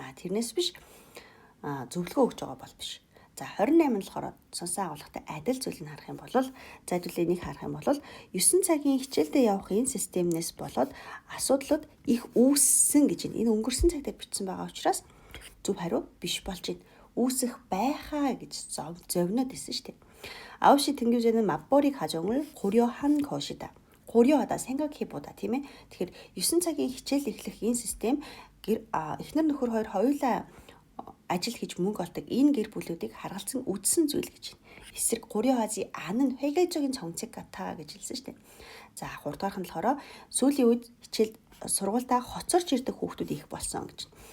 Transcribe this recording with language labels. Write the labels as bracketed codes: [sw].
[mn] Тэрнээс биш зөвлөгөө өгч байгаа бол биш. За 28 болохоор сонсон агуулгатай адил зүйлийг харах юм бол зайдуулын энийг харах юм бол 9 цагийн хичээлдээ явах энэ системнээс болоод асуудлууд их үүссэн гэж байна. Энэ өнгөрсөн цаг дээр бичсэн байгаа учраас зөв хариу биш болж байна. Үүсэх байхаа гэж зовноод исэн шүү дээ. [ko] 아홉시 등교제는 맞벌이 가정을 고려한 것이다. 고려하다, 생각해보다, [mn] тийм ээ. Тэгэхээр 9 цагийн хичээл эхлэх энэ систем эхнэр нөхөр хоёр хоёулаа ажил хийж мөнгө олдог энэ гэр бүлүүдийг харгалзан үзсэн зүйл гэж байна. [ko] Эсрэг 고려하지 않은 획일적인 정책 같아 [mn] гэж хэлсэн шүү дээ. За 3 дахь нь болохоор сүүлийн үед хичээл сургуультаа хоцорч ирдэг хүүхдүүд их болсон гэж.